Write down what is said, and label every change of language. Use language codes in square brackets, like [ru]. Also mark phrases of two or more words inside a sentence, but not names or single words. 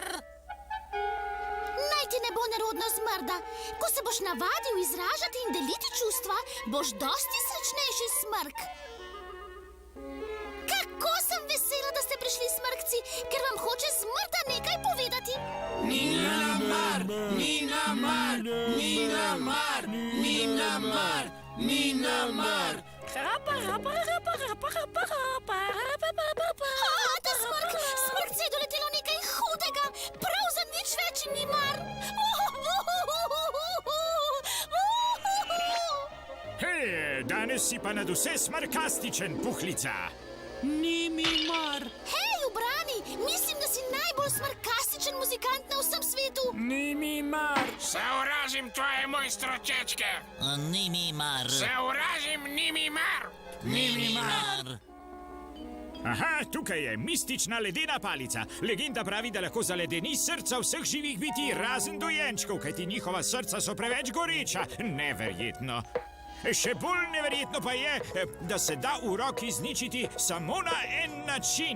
[sl] Naj ti ne bo nerodno, zmrda. Ko se boš navadil izražati in deliti čustva, boš dosti srečnejši, smrk. Kako sem vesela, da ste prišli, smrkci, ker vam hoče zmrda nekaj povedati. Ni nam mar, ni nam mar, ni nam mar, ni nam mar, ni nam mar. Ta smrkci je doletelo nekaj hudega, prav za nič več ni mar. Hej, danes si pa nad vse smrkastičen, puhlica. Ni mi mar. Hej, ubrani, mislim, da si najbolj smrkastičen muzikant na vsem svetu. Ni mi mar. Sovražim tvoje mojstročečke. Ni mi mar. Sovražim ni mi mar. Ni mi mar. Aha, tukaj je mistična ledena palica. Legenda pravi, da lahko zaledeni srca vseh živih bitij, razen dojenčkov, kajti njihova srca so preveč goreča. Neverjetno. Še bolj neverjetno pa je, da se da v roki izničiti samo na en način.